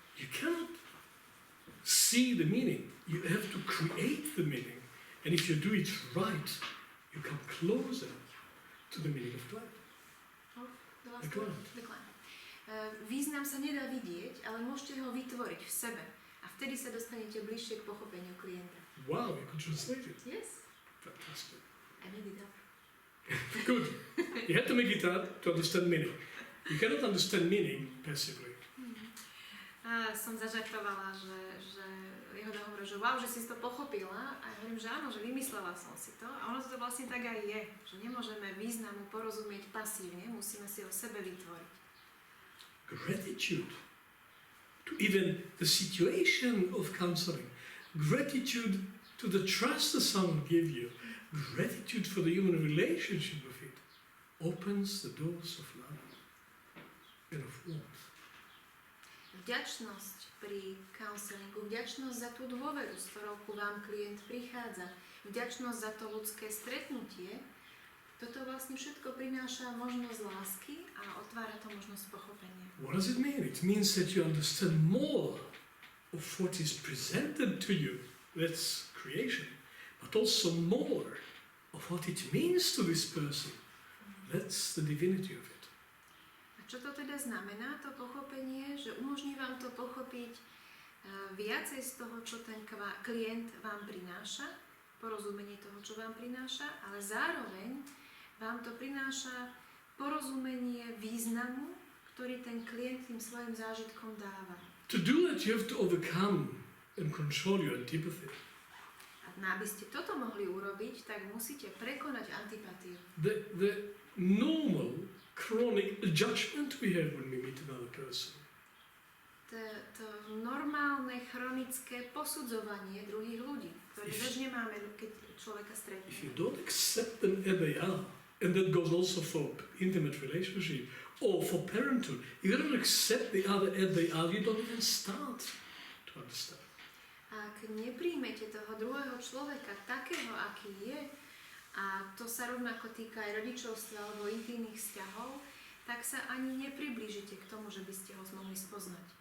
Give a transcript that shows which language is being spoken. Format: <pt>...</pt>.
<en>You cannot see the meaning. You have to create the meaning. And if you do it right, you come closer to the meaning of life. The client.</en> <sk>Význam sa nedá vidieť, ale môžete ho vytvoriť v sebe. A vtedy sa dostanete bližšie k pochopeniu klienta.</sk> <en>Wow, you could translate it. Yes, Fantastic. I made it up. Good. You have to make it up to understand meaning. You cannot understand meaning passively.</en> <sk>A som zažartovala, že jeho hovoril, že wow, že si to pochopila. A ja hovorím, že áno, že vymyslela som si to. A ono to vlastne tak aj je. Že nemôžeme významu porozumieť pasívne, musíme si ho sebe vytvoriť.</sk> <en>Gratitude to even the situation of counseling. Gratitude to the trust that someone gives you. Gratitude for the human relationship with it opens the doors of love and of warmth.</en> <sk>Vďačnosť pri counselingu, vďačnosť za tú dôveru, s ktorou ku vám klient prichádza, vďačnosť za to ľudské stretnutie Toto vlastne všetko prináša možnosť lásky a otvára to možnosť pochopenia.</sk> <en>What does it mean? It means that you understand more of what is presented to you. That's creation. But also more of what it means to this person. That's the divinity of it.</en> <sk>A čo to teda znamená, to pochopenie? Že umožní vám to pochopiť viacej z toho, čo ten klient vám prináša, porozumenie toho, čo vám prináša, ale zároveň vám to prináša porozumenie významu, ktorý ten klient tým svojim zážitkom dáva.</sk> <en>To do that, you have to overcome and control your antipathy.</en> <sk>A aby ste toto mohli urobiť, tak musíte prekonať antipatiu.</sk> <en>The normal, chronic judgment we have when we meet another person.</en> <sk>To normálne, chronické posudzovanie druhých ľudí, ktoré bežne máme, keď človeka stretneme.</sk> <en>If you don't accept them as they are, and that goes also for intimate relationship or for parenthood, if you don't accept the other as they are, you don't even start to understand.</en> <sk>Ak nepríjmete toho druhého človeka takého, aký je, a to sa rovnako týka aj rodičovstva alebo intimných vzťahov, tak sa ani nepriblížite k tomu, že by ste ho mohli spoznať.</sk>